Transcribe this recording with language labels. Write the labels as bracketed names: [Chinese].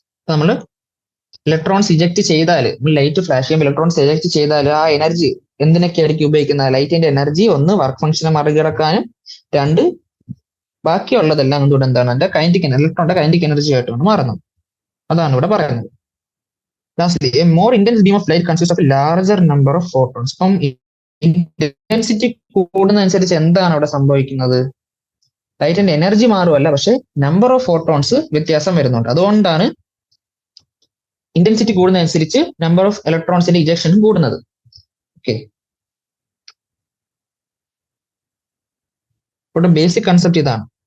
[Malayalam] നമ്മൾ electrons eject ചെയ്താൽ, light flash ചെയ്യുമ്പോൾ ഇലക്ട്രോൺസ് ഇജക്ട് ചെയ്താൽ ആ എനർജി എന്തിനൊക്കെ ആയിരിക്കും ഉപയോഗിക്കുന്നത്? ലൈറ്റിന്റെ എനർജി ഒന്ന് വർക്ക് ഫംഗ്ഷനെ മറികടക്കാനും, രണ്ട് ബാക്കിയുള്ളതെല്ലാം എന്തുകൊണ്ട് എന്താണ് എന്റെ കൈനറ്റിക് ഇലക്ട്രോണിന്റെ കൈനറ്റിക് എനർജി ആയിട്ടാണ് മാറുന്നത്. അതാണ് ഇവിടെ പറയുന്നത്. [English] Lastly, a more intense beam of light consists of a larger number of photons. [Malayalam] അപ്പം ഇന്റൻസിറ്റി കൂടുന്നതനുസരിച്ച് എന്താണ് അവിടെ സംഭവിക്കുന്നത്? ലൈറ്റിന്റെ എനർജി മാറുമല്ല, പക്ഷെ നമ്പർ ഓഫ് ഫോട്ടോൺസ് വ്യത്യാസം വരുന്നുണ്ട്. അതുകൊണ്ടാണ് ഇന്റൻസിറ്റി കൂടുന്നതനുസരിച്ച് നമ്പർ ഓഫ് ഇലക്ട്രോൺസിന്റെ ഇജക്ഷനും കൂടുന്നത്. ഓക്കെ, ഇവിടെ ബേസിക് കൺസെപ്റ്റ് ഇതാണ്.